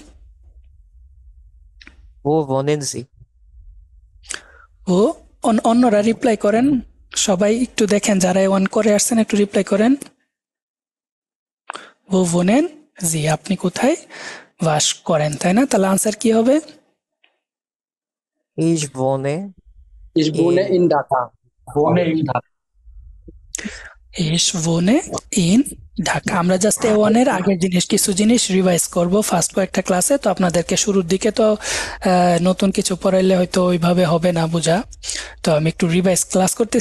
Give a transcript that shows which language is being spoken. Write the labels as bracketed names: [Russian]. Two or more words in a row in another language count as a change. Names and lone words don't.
[German] Wo wohnen Sie. [Bangla] ও অন্যরা রিপ্লাই করেন, সবাই একটু দেখেন, যারা ওয়ান করে আসছেন একটু রিপ্লাই করেন। [German] Wo wohnen Sie, [Bangla] আপনি কোথায় বাস করেন, তাই না? তাহলে আনসার কি হবে? [German] Ich wohne Ich wohne in in Dhaka. wohne in Dhaka. Ich wohne in Dhaka. [Bangla] আমরা জাস্ট এ ওয়ানের আগের জিনিস, কিছু জিনিস রিভাইজ করব ফার্স্ট কয়েকটা ক্লাসে। তো আপনাদেরকে শুরুর দিকে তো নতুন কিছু পড়াইলে হয়তো ওইভাবে হবে না বোঝা, তো আমি একটু রিভাইজ ক্লাস করতেছি।